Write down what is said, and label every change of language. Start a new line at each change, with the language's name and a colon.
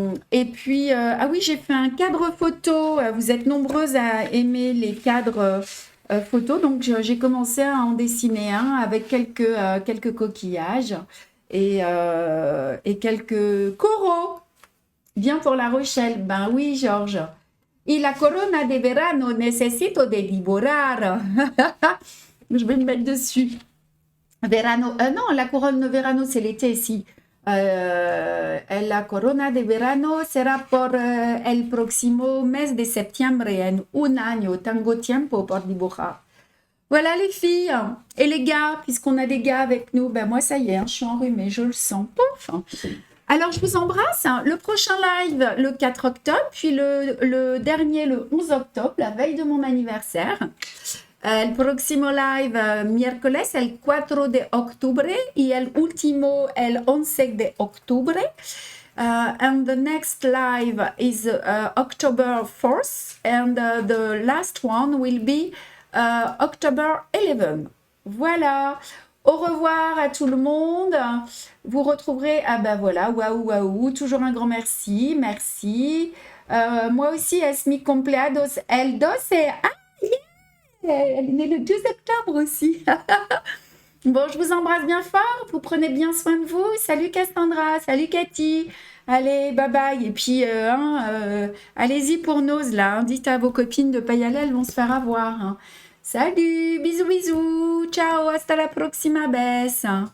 French: Et puis, ah oui, j'ai fait un cadre photo. Vous êtes nombreuses à aimer les cadres photos. Donc, j'ai commencé à en dessiner un avec quelques coquillages et quelques coraux. Bien pour La Rochelle. Ben oui, Georges.
Spanish: Y la corona de verano necesito de dibujar.
French: Je vais me mettre dessus. Verano, non, la couronne de verano, c'est l'été ici.
Spanish: La corona de verano sera por el próximo mes de septiembre en un año. Tengo tiempo por dibujar.
French: Voilà les filles. Et les gars, puisqu'on a des gars avec nous, ben moi ça y est, je suis enrhumée, je le sens. Pouf. Alors, je vous embrasse. Le prochain live, le 4 octobre, puis le dernier, le 11 octobre, la veille de mon anniversaire.
Spanish: El próximo live, miércoles, el 4 de octubre, y el último, el 11 de octubre.
English: And the next live is October 4th, and the last one will be October 11.
French: Voilà. Au revoir à tout le monde. Vous retrouverez, ah ben voilà, waouh, waouh, toujours un grand merci, merci. Moi aussi,
Spanish: es mi cumpleaños el 12.
French: Ah, yeah, elle est née le 12 octobre aussi. Bon, je vous embrasse bien fort, vous prenez bien soin de vous. Salut Cassandra, salut Cathy. Allez, bye bye. Et puis, allez-y pour Nose là. Dites à vos copines de ne pas y aller, elles vont se faire avoir. Salut, bisous, bisous. Ciao,
Spanish: hasta la próxima vez.